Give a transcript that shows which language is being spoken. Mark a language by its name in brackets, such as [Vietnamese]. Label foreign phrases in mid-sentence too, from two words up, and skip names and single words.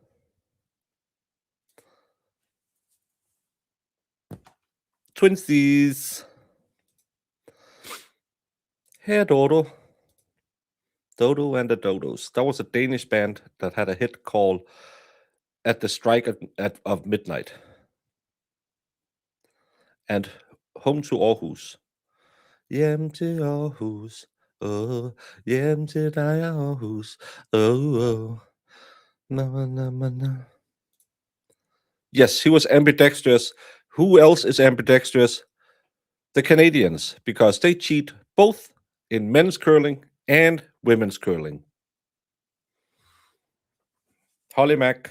[English] Twinsies. Hey, Dodo. Dodo and the Dodos. That was a Danish band that had a hit called At the Strike of Midnight. And Home to Aarhus. [Danish] Hjem til Aarhus. hjem til dig, Aarhus. [English] No. Yes, he was ambidextrous. Who else is ambidextrous? The Canadians, because they cheat both in men's curling and women's curling. Holly Mack.